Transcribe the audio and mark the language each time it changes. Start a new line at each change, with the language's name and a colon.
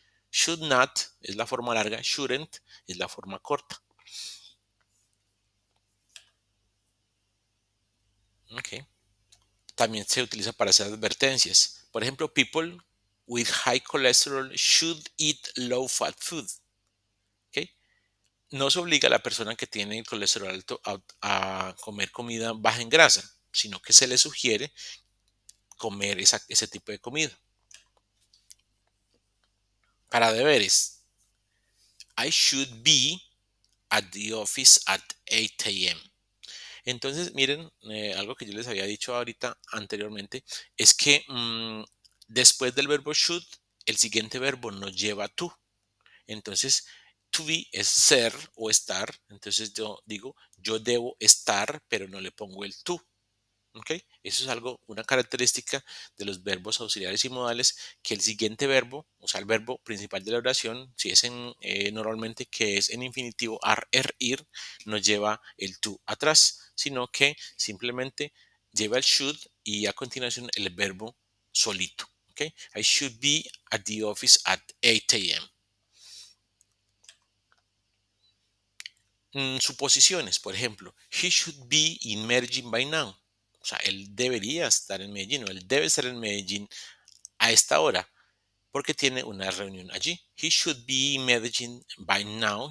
Spanish: Should not es la forma larga, shouldn't es la forma corta. Okay. También se utiliza para hacer advertencias. Por ejemplo,
English: people with high cholesterol should eat low fat food.
Spanish: ¿Okay? No se obliga a la persona que tiene el colesterol alto a comer comida baja en grasa, sino que se le sugiere comer ese tipo de comida. Para deberes,
English: I should be at the office at 8 a.m.
Spanish: Entonces, miren, algo que yo les había dicho ahorita anteriormente es que después del verbo should, el siguiente verbo nos lleva a to. Entonces, to be es ser o estar. Entonces yo digo, yo debo estar, pero no le pongo el to. ¿Ok? Eso es una característica de los verbos auxiliares y modales, que el siguiente verbo, o sea, el verbo principal de la oración, si es normalmente que es en infinitivo, ir, no lleva el to atrás, sino que simplemente lleva el should y a continuación el verbo solito. ¿Ok?
English: I should be at the office at 8 a.m.
Spanish: suposiciones. Por ejemplo,
English: he should be in Medellín by now.
Spanish: O sea, él debería estar en Medellín o él debe estar en Medellín a esta hora porque tiene una reunión allí.
English: He should be in Medellín by now.